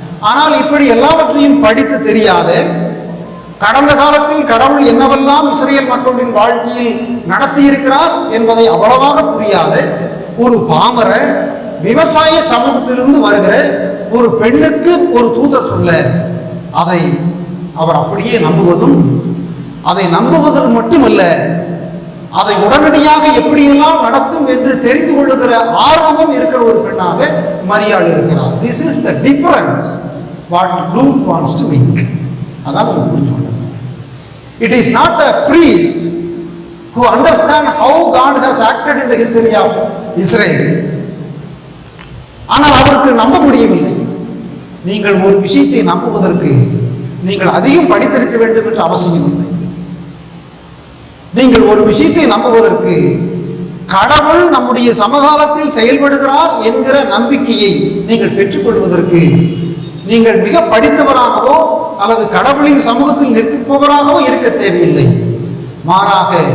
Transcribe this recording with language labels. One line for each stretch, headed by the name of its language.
Tamil: ஆனால் இப்படி எல்லாவற்றையும் படித்து தெரியாத, கடந்த காலத்தில் கடவுள் என்னவெல்லாம் இஸ்ரேல் மக்களின் வாழ்க்கையில் நடத்தியிருக்கிறார் என்பதை அவ்வளவாக புரியாத ஒரு பாமர விவசாய சமூகத்திலிருந்து வருகிற ஒரு பெண்ணுக்கு ஒரு தூதர் சொல்ல, அதை அவர் அப்படியே நம்புவதும், அதை நம்புவதில் மட்டுமல்ல, அதை உடனடியாக எப்படியெல்லாம் நடக்கும் என்று தெரிந்து கொள்ளுகிற ஆர்வமும் இருக்கிற ஒரு பெண்ணாக மரியாள் இருக்கிறார்.
English: This is the difference what Luke wants to make.
Tamil: அதான் நம்ம புரிஞ்சுக்கணும்.
English: It is not a priest who understand how God has acted in the history of Israel.
Tamil: ஆனால் அவருக்கு நம்ப முடியவில்லை. நீங்கள் ஒரு விஷயத்தை நம்புவதற்கு நீங்கள் அதிகம் படித்திருக்க வேண்டும் என்று அவசியம் இல்லை. நீங்கள் ஒரு விஷயத்தை நம்புவதற்கு கடவுள் நம்முடைய சமகாலத்தில் செயல்படுகிறார் என்கிற நம்பிக்கையை நீங்கள் பெற்றுக்கொள்வதற்கு நீங்கள் மிக படித்தவராகவோ அல்லது கடவுளின் சமூகத்தில் நிற்பவராகவோ இருக்க தேவையில்லை. மாறாக